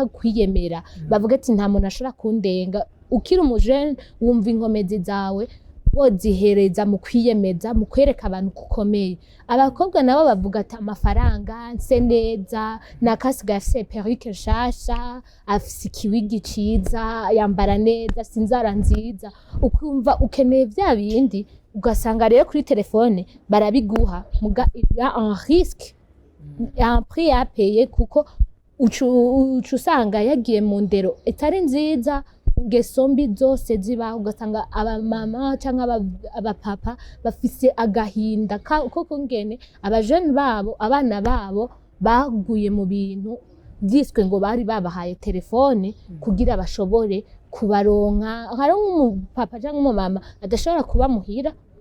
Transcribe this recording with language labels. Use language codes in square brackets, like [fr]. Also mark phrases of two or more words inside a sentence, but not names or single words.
[rn] kwiyemera bavuga ati nta muntu ashobora kundenga ukiri umujene wumva inkomezi zawe wozihereza mu kwiyemeza mu kwereka abantu kukomeye abakobwa nabo bavuga ati amafaranga nse neza nakasiga afise perruque nshasha afise ikiwigi ciza yambara neza sinzara nziza ukumva ukeneye vya bindi ugasanga rero kuri telefone barabiguha muga ya [fr] en risque un prix à payer [rn] kuko usanga yagiye mu ndero itari nziza ingeso mbi zose ziba ugasanga abamama cyangwa abapapa bafise agahinda koko ngene abajene babo abana babo baguye mu bintu byiswe ngo bari babahaye telefone kugira bashobore kubaronka hari umupapa cyangwa umumama adashobora kuba muhira